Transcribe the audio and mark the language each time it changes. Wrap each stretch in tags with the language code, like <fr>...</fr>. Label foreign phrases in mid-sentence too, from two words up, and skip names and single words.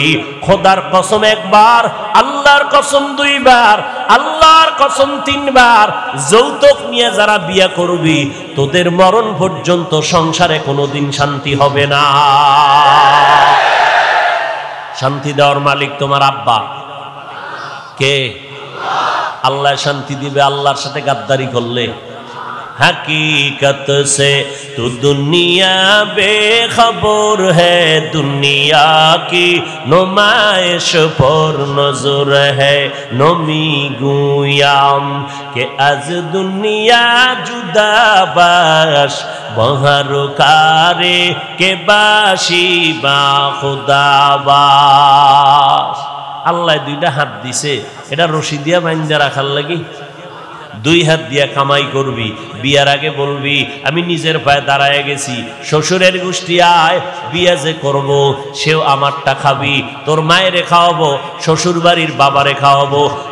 <bn>খোদার কসম 1 বার, আল্লাহর কসম 2 বার, আল্লাহর কসম 3 বার, যৌতুক নিয়ে যারা বিয়া করবি তোদের মরণ পর্যন্ত সংসারে কোনোদিন শান্তি হবে না। শান্তি দেওয়ার মালিক তোমার আব্বা কে? আল্লাহ শান্তি দিবে আল্লাহর সাথে গাদ্দারি করলে।</bn> <hi>हकीकत से तो दुनिया बेखबर है, दुनिया की नुमाइश पर नजर है।</hi> <fa>نمی‌گویم که از دنیا جدا باش، به هر کاری که باشی با خدا باش.</fa> <bn>আল্লাহ 2টা হাত দিছে, এটা রশি দিয়া বাঁধা রাখার লাগি। 2 হাত দিয়া কামাই করবি, বিয়ার আগে বলবি আমি নিজের পায়ে দাঁড়ায় গেছি, শ্বশুরের গোষ্ঠী আয়, বিয়া যে করব সেও আমারটা খাবি, তোর মায়েরে খাওয়াবো, শ্বশুর বাড়ির বাবারে খাওয়াবো।</bn>